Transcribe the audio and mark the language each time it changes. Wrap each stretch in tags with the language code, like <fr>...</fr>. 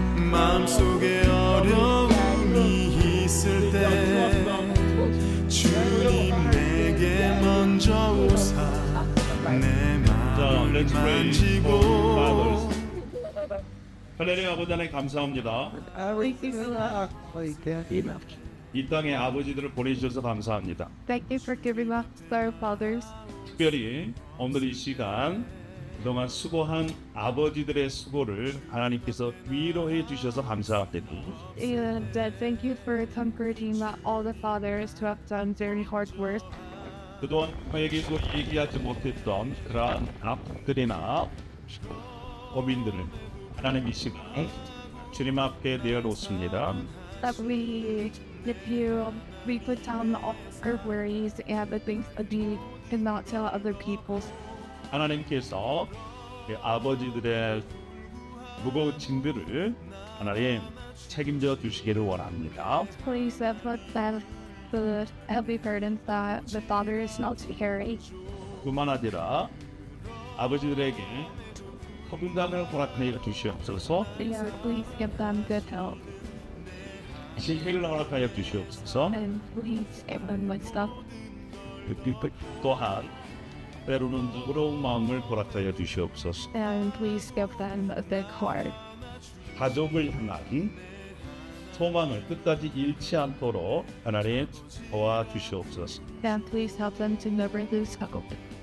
<ko>마음속에 어려움이 있을 때 주님 내게 먼저 오사 내 마음을 만지고 하나님 아버지 하나님 감사합니다. 이 땅에 아버지들을 보내주셔서 감사합니다.</ko> <en>Thank you for giving us our fathers.</en> <ko>특별히 오늘 이 시간 그동안 수고한 아버지들의 수고를 하나님께서 위로해 주셔서 감사합니다.</ko> <en>And thank you for comforting all the fathers who have done very hard work.</en> <ko>그동안 저에게도 얘기하지 못했던 그러한 아픔들이나 고민들을 하나님 이 시간 주님 앞에 내어놓습니다.</ko> <en>That we put down all our worries and the things that we cannot tell other people.</en> <ko>하나님께서 그 아버지들의 무거운 짐들을 하나님 책임져 주시기를 원합니다.</ko> <en>Please put them the heavy burdens that the father is not to carry.</en> <ko>뿐만 아니라 아버지들에게 건강을 허락하여 주시옵소서.</ko> <en>And please give them good health.</en> <ko>지혜를 허락하여 주시옵소서.</ko> <en>And please give them wisdom.</en> <ko>또한 때로는 부러운 마음을 허락하여 주시옵소서.</ko> <en>And please give them a big heart.</en> <ko>가족을 향한 소망을 끝까지 잃지 않도록 하나님 도와주시옵소서.</ko> <en>And please help them to never lose hope.</en>